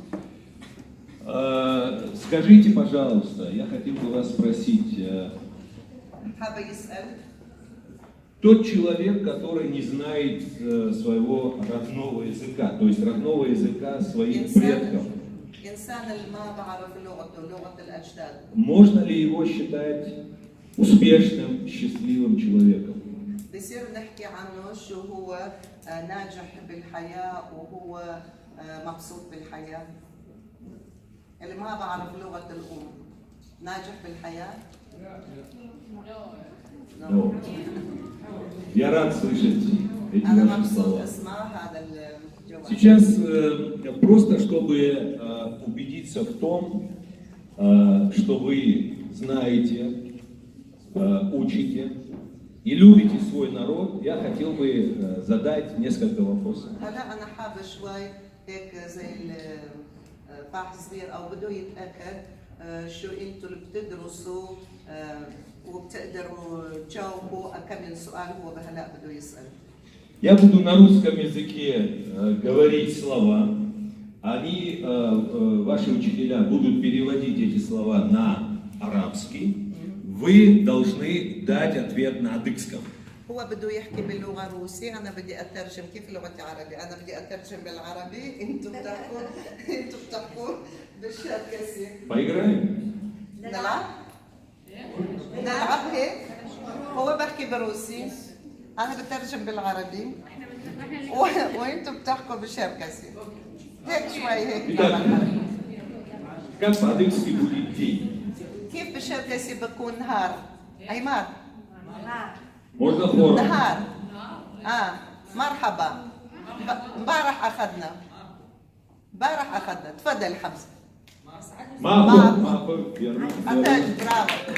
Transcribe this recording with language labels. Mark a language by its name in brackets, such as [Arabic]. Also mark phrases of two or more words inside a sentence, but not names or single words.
[Russian] Скажите, пожалуйста, я хотел бы вас спросить, тот человек, который не знает своего родного языка, то есть родного языка своих предков, можно ли его считать успешным, счастливым человеком? [Arabic] بصير نحكي عنه شو هو ناجح بالحياة وهو مبسوط بالحياة. اللي ما بعرف لغة الأم ناجح بالحياة؟ [Russian] No. Я рад слышать эти [Arabic] أنا [Russian] ваши [Arabic] مبسوط [Russian] слова. [Arabic] أسمع هذا الجواب. [Russian] Сейчас просто, чтобы убедиться в том, что вы знаете, учите и любите свой народ, я хотел бы задать несколько вопросов. [Arabic] هلا أنا حابة شوي هيك زي الفحص صغير أو بده يتأكد شو أنتوا اللي بتدرسوا وبتقدروا تجاوبوا كم من سؤال هو بهلا بده يسأل. [Russian] Я буду на русском языке говорить слова, они, ваши учителя, будут переводить эти слова на арабский. Вы должны дать ответ на адыгском. [Arabic] هو بده يحكي باللغة الروسية، أنا بدي أترجم كيف لغتي عربي، أنا بدي أترجم بالعربي، أنتوا بتحكوا بالشركسي. [Russian] Поиграем? [Arabic] نلعب؟ نلعب هيك؟ هو بحكي بالروسي، أنا بترجم بالعربي، وأنتوا بتحكوا بالشركسي. هيك شوي هيك. [Russian] Как по-адыгски будет день? [Arabic] كيف بالشركسي بكون نهار؟ أيمار. [Russian] Можно хором? [Arabic] نهار. مرحبا. امبارح أخذنا. تفضل حمزة. [Russian] Мапа, верно. [Arabic] أنتج برافو.